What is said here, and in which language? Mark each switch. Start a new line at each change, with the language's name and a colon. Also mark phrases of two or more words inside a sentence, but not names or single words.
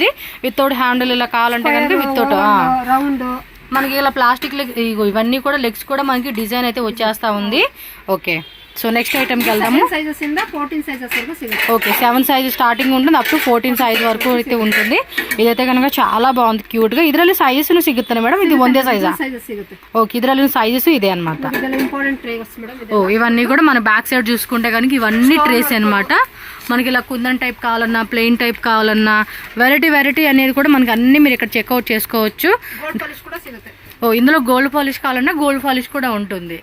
English: without handle
Telugu: ఇలా కావాలంటే కనుక వితౌట్ రౌండ్ మనకి ఇలా ప్లాస్టిక్ ఇవన్నీ కూడా లెగ్స్ కూడా మనకి డిజైన్ అయితే వచ్చేస్తా ఉంది. ఓకే.
English: so next itemకి
Telugu: వెళ్దాము. ఓకే. 7
English: size starting
Telugu: ఉంటుంది,
English: up to 14 size
Telugu: వరకు అయితే ఉంటుంది. ఇదైతే కనుక చాలా బాగుంది, క్యూట్ గా.
Kannada: ಇದರಲ್ಲಿ ಸೈಜಸ್ ಸಿಗುತ್ತಾನೆ ಮೇಡಮ್?
Telugu: ఇది ಒಂದೇ సైజా? ఓకే. ಇದರಲ್ಲಿ సైజెస్ ఇదే అన్నమాట. ఓ ఇవన్నీ కూడా మన
English: back side
Telugu: చూసుకుంటే కనుక ఇవన్నీ ట్రేస్ అన్నమాట. మనకి ఇలా కుందన్ టైప్ కావాలన్నా,
English: plain type
Telugu: కావాలన్నా, వెరైటీ అనేది కూడా మనకి అన్ని మీరు ఇక్కడ చెక్అవుట్ చేసుకోవచ్చు. ఓ ఇందులో
English: gold polish
Telugu: కావాలన్నా
English: gold polish
Telugu: కూడా ఉంటుంది.